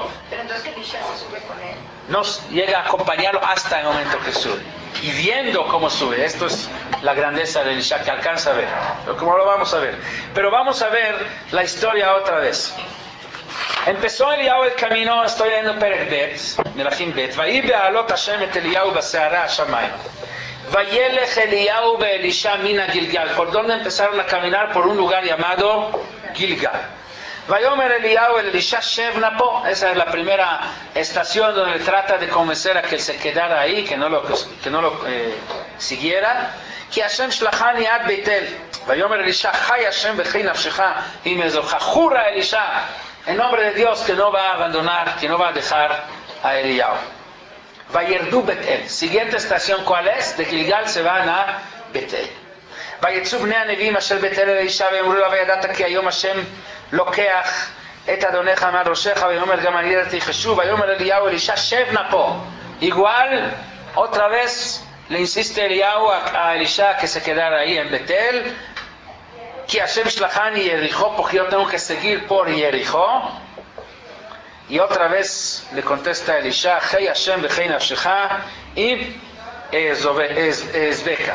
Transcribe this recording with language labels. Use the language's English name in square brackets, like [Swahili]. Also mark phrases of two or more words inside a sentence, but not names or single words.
[Spanish] Pero entonces Elisha se sube con él. Nos llega a acompañarlo hasta el momento que sube. Y viendo cómo sube. Esto es la grandeza de Elisha, que alcanza a ver. Como lo vamos a ver. Pero vamos a ver la historia otra vez. Empezó Eliyahu el camino, estoy leyendo [Hebrew] פרק בית, מלכים בית. ויהי בעלות השם את אליהו בסערה השמים. וילך אליהו באלישע מנה גלגל. [Spanish] ¿Por dónde empezaron a caminar? Por un lugar llamado Gilgal. [Hebrew] ויאמר אליהו אל אלישע שבנה פה. [Spanish] Esa es la primera estación donde trata de convencer a que él se quedara ahí, que no lo siguiera. [Hebrew] כי השם שלחני עד בית אל. ויאמר אלישע חי השם וכי נפשך אם יעזובך. [Spanish] jura Elisha en nombre de Dios que no va a abandonar, que no va a dejar a Eliyahu. [Hebrew] וירדו בית אל. [Spanish] Siguiente estación, ¿cuál es? De Gilgal se van a Betel. [Hebrew] ויצאו בני הנביאים אשר בית אל אלישע ואמרו לו וידעת כי היום השם לוקח את אדונך מעל ראשך ויאמר גם אני ידעתי חשוב. ויאמר אליהו אלישע שב נא פה. [Spanish] Igual, otra vez le insiste Eliyahu a Elisha que se quedara ahí en Betel. Que [Hebrew] השם שלחני [Spanish] Jericó, porque yo tengo que seguir por Jericó. Y otra vez le contesta [Hebrew] Elisha, חי השם וחי נפשך אם אעזבך.